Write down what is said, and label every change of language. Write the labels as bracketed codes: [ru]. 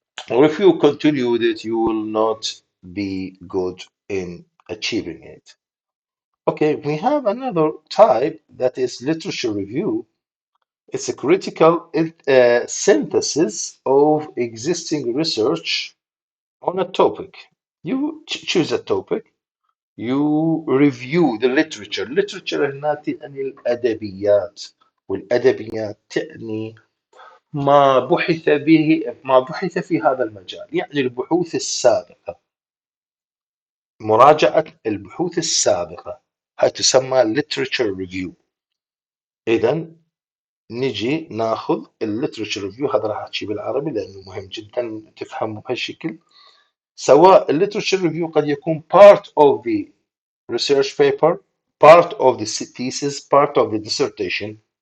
[en] Or if you continue with it, you will not be good in achieving it. Okay, we have another type that is literature review. It's a critical synthesis of existing research on a topic. You choose a topic, you review the literature. [ar] literature هنا تعني الأدبيات، والأدبيات تعني ما بحث في هذا المجال، يعني البحوث السابقة، مراجعة البحوث السابقة، هاي تسمى literature review. إذا نجي ناخذ الليترشر ريفيو. هذا راح احكي بالعربي لانه مهم جدا تفهمه بهالشكل. سواء الليترشر ريفيو قد يكون [en] part of the research paper, part of the thesis, part of the dissertation.